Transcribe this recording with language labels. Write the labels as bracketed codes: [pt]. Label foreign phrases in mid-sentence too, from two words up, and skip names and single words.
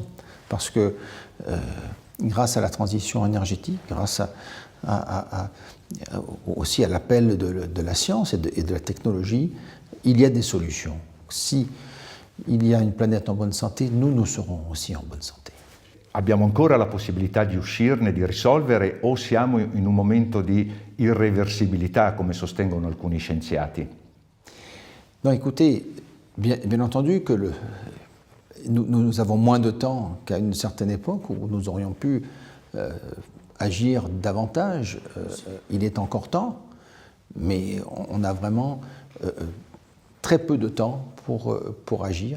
[fr] Parce que grâce à la transition énergétique, grâce aussi à l'appel de la science et de la technologie, il y a des solutions. Si il y a une planète en bonne santé, nous serons aussi en bonne santé. [it] Abbiamo ancora la possibilità di uscirne, di risolvere, o siamo in un momento di irreversibilità, come sostengono alcuni scienziati? [fr] Non, écoutez, bien entendu que nous avons moins de temps qu'à une certaine époque où nous aurions pu agir davantage. Il est encore temps, mais on a vraiment très peu de temps pour agir.